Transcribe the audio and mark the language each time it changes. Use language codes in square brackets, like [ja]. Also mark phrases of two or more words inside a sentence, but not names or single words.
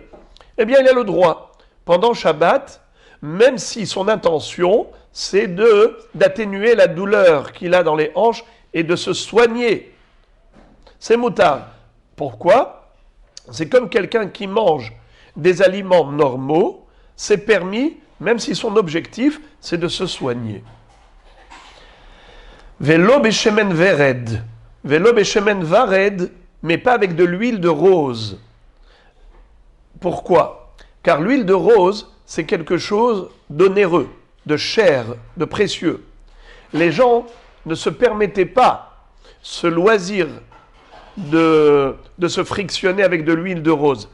[fr] Eh bien, il a le droit, pendant Shabbat, même si son intention, c'est d'atténuer la douleur qu'il a dans les hanches et de se soigner. C'est moutard. Pourquoi ? C'est comme quelqu'un qui mange des aliments normaux, c'est permis, même si son objectif, c'est de se soigner. [he] ולא בשמן ורד. ולא בשמן ורד, [fr] mais pas avec de l'huile de rose. Pourquoi ? Car l'huile de rose, c'est quelque chose d'onéreux, de cher, de précieux. Les gens ne se permettaient pas ce loisir de se frictionner avec de l'huile de rose.